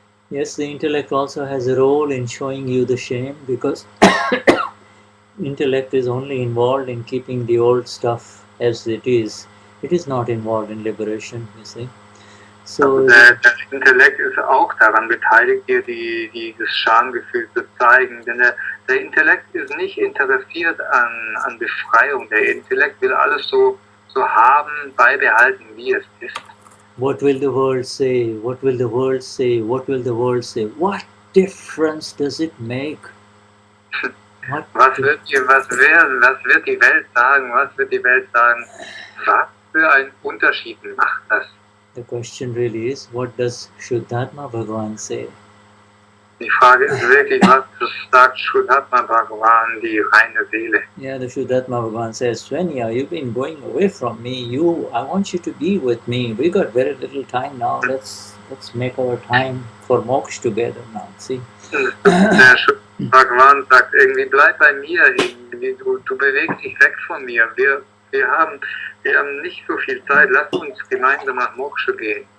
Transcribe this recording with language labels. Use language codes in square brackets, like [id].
[en] Yes, the intellect also has a role in showing you the shame, because intellect is only involved in keeping the old stuff as it is. It is not involved in liberation, you see. So [de] der Intellekt ist auch daran beteiligt, dir dieses Schamgefühl zu zeigen, denn der Intellekt ist nicht interessiert an Befreiung. Der Intellekt will alles so haben, beibehalten, wie es ist. [en] What will the world say? What will the world say? What will the world say? What difference does it make? [de] Was wird die Welt sagen? Was wird die Welt sagen? Was für einen Unterschied macht das? [en] The question really is, what does Shuddhatma Bhagavan say? [de] Die Frage ist wirklich, was sagt Shuddhatma Bhagavan, die reine Seele? [en] Yeah, the Shuddhatma Bhagavan says, Swenja, you've been going away from me. I want you to be with me. We got very little time now. Let's make our time for moksha together now. See? [de] Der Bhagavan sagt irgendwie, bleib bei mir, du bewegst dich weg von mir. Wir haben nicht so viel Zeit, lass uns gemeinsam nach Moksha gehen.